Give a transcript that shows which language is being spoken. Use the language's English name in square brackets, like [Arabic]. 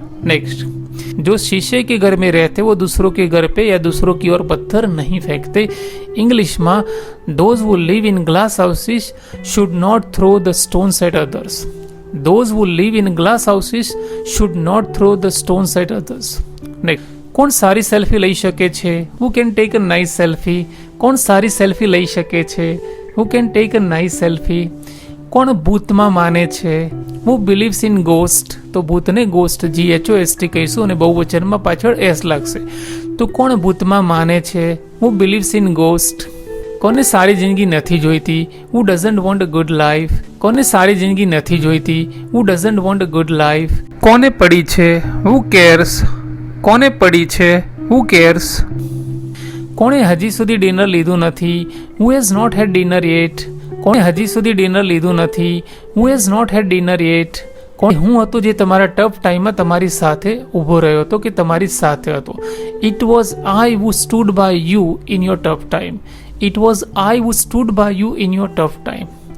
[Hindi] Next, जो शीशे के घर में रहते वो दूसरों के घर पे या दूसरों की ओर पत्थर नहीं फेंकते. इंग्लिश में [English] those who live in glass houses should not throw the stones at others. Those who live in glass houses should not throw the stones at others. [Gujarati] Next, કોણ સારી સેલ્ફી લઈ શકે છે? [English] Who can take a nice selfie? [Gujarati] કોણ સારી selfie લઈ શકે છે? [English] Who can take a nice selfie? [Gujarati] કોણ ભૂતમાં માને છે? [English] Who believes in ghost? [Gujarati] તો ભૂતને ગોસ્ટ GHOST કહીશું અને બહુવચનમાં પાછળ S લાગશે. તો કોણ ભૂતમાં માને છે? [English] Who believes in ghost? [Gujarati] કોને સારી જિંદગી નથી જોઈતી? [English] Who doesn't want a good life? [Gujarati] કોને સારી જિંદગી નથી જોઈતી? [English] Who doesn't want a good life? [Gujarati] કોને પડી છે? [English] Who cares? [Gujarati] કોને પડી છે? Who cares? કોણે હજી સુધી ડિનર લીધું નથી? [English] Who has not had dinner yet? [Gujarati] કોણે હજી સુધી ડિનર લીધું નથી? [English] Who has not had dinner yet? [Gujarati] કોણ હું હતો જે તમારા ટફ ટાઈમમાં તમારી સાથે ઊભો રહ્યો હતો કે તમારી સાથે હતો? [English] It was I who stood by you in your tough time. It was I who stood by you in your tough time.